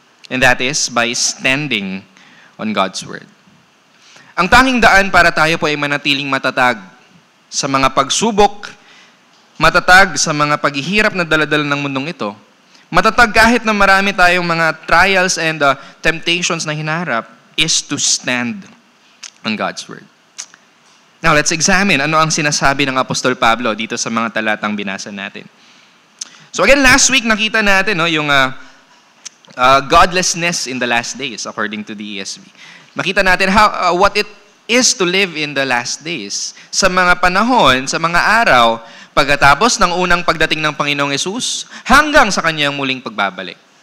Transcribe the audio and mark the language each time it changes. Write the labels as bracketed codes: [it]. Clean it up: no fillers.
[en] And that is by standing on God's Word. [tl] Ang tanging daan para tayo po ay manatiling matatag sa mga pagsubok, matatag sa mga paghihirap na daladala ng mundong ito, matatag kahit na marami tayong mga [en] trials and temptations [tl] na hinaharap, [en] is to stand on God's Word. Now, let's examine [tl] ano ang sinasabi ng Apostol Pablo dito sa mga talatang binasa natin. [en] So again, last week [tl] nakita natin yung [en] godlessness in the last days according to the ESV. [tl] Makita natin [en] what it is to live in the last days. [tl] Sa mga panahon, sa mga araw, pagkatapos ng unang pagdating ng Panginoong Hesus, hanggang sa kanyang muling pagbabalik.